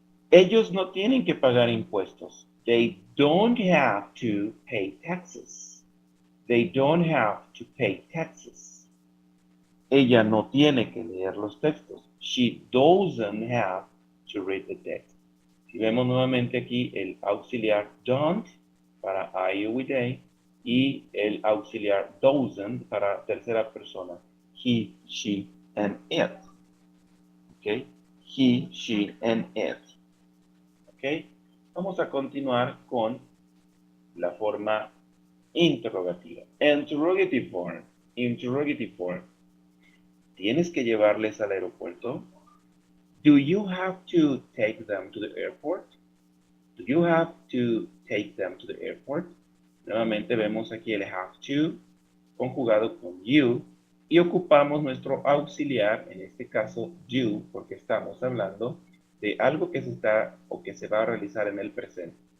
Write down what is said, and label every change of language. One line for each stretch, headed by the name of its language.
Spanish: Ellos no tienen que pagar impuestos.
English: They don't have to pay taxes. They don't have to pay taxes.
Spanish: Ella no tiene que leer los textos.
English: She doesn't have to read the text.
Spanish: Si vemos nuevamente aquí el auxiliar don't para I o they y el auxiliar doesn't para tercera persona.
English: He, she, and it. Okay? He, she, and it. Okay?
Spanish: Vamos a continuar con la forma interrogativa.
English: Interrogative form. Interrogative form.
Spanish: ¿Tienes que llevarles al aeropuerto?
English: Do you have to take them to the airport? Do you have to take them to the airport?
Spanish: Nuevamente vemos aquí el have to conjugado con you y ocupamos nuestro auxiliar, en este caso do, porque estamos hablando de algo que se está o que se va a realizar en el presente.